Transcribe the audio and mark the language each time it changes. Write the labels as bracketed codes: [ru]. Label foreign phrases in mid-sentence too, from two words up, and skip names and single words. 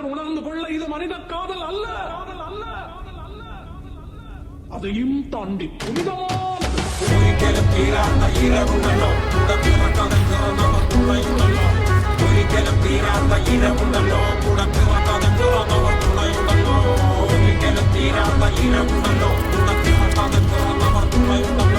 [ta] உணர்ந்து கொள்ள இது மனித காதல் அல்ல, அதையும் தாண்டி புனிதமானது. [ml] ഒരിക്കലും തീരാത്ത ഇരവുണ്ടല്ലോ, കൂടെ പിറക്കാതെ പിറന്നവർ തുണയുണ്ടല്ലോ. ഒരിക്കലും തീരാത്ത ഇരവുണ്ടല്ലോ, കൂടെ പിറക്കാതെ പിറന്നവർ തുണയുണ്ടല്ലോ. ഒരിക്കലും തീരാത്ത ഇരവുണ്ടല്ലോ, കൂടെ പിറക്കാതെ പിറന്നവർ തുണയുണ്ടല്ലോ.